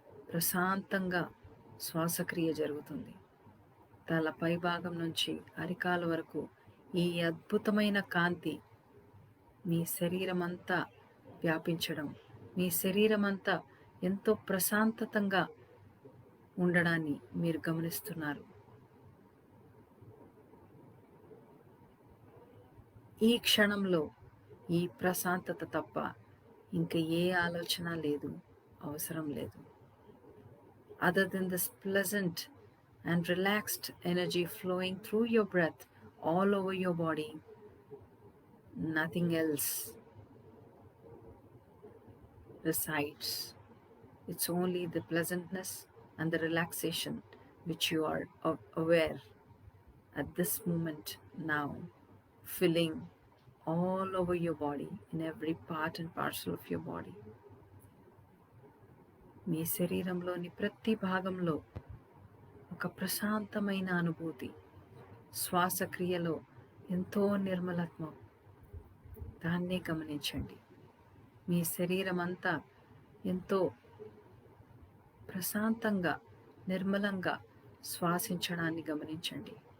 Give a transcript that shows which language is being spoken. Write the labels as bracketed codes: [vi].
[te] ప్రశాంతంగా శ్వాసక్రియ జరుగుతుంది. తల పై భాగం నుంచి అరికాల వరకు ఈ అద్భుతమైన కాంతి మీ శరీరం అంతా వ్యాపించడం, మీ శరీరం అంతా ఎంతో ప్రశాంతంగా ఉండడాన్ని మీరు గమనిస్తున్నారు. ఈ క్షణంలో ఈ ప్రశాంతత తప్ప ఇంకా ఏ ఆలోచన లేదు, అవసరం లేదు. [en] Other than this pleasant and relaxed energy flowing through your breath all over your body, nothing else resides. It's only the pleasantness and the relaxation which you are aware at this moment now, filling all over your body, in every part and parcel of your body. [te] మీ శరీరంలోని ప్రతి భాగంలో ఒక ప్రశాంతమైన అనుభూతి, శ్వాసక్రియలో ఎంతో నిర్మలత్వం, దాన్నే గమనించండి. మీ శరీరం అంతా ఎంతో ప్రశాంతంగా, నిర్మలంగా శ్వాసించడాన్ని గమనించండి.